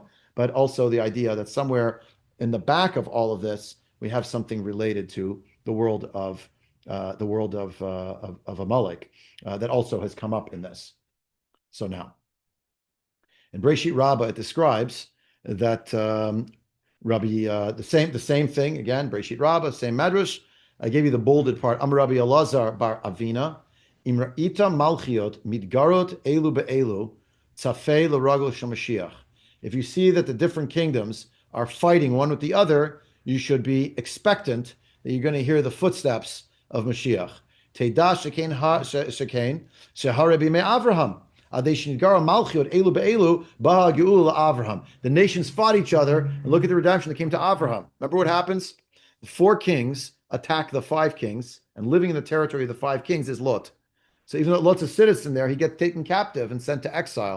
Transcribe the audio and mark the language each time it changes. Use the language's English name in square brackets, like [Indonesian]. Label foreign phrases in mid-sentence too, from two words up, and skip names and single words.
[English] But also the idea that somewhere in the back of all of this, we have something related to the world of Amalek that also has come up in this. So now, in Breshit Rabbah, it describes that the same thing again. Breshit Rabbah, same medrash. I gave you the bolded part. [Hebrew] אמר רבי אלעזר בר אבינא. אם ראית מלכיות מתגרות אלו באלו צפה לרגלו של משיח. [English] If you see that the different kingdoms are fighting one with the other, you should be expectant that you're going to hear the footsteps of Mashiach. [Hebrew] תדע שכן שהרי בימי אברהם. [English] The nations fought each other, and look at the redemption that came to Avraham. Remember what happens? The 4 kings attack the 5 kings, and living in the territory of the 5 kings is Lot. So even though Lot's a citizen there, he gets taken captive and sent to exile.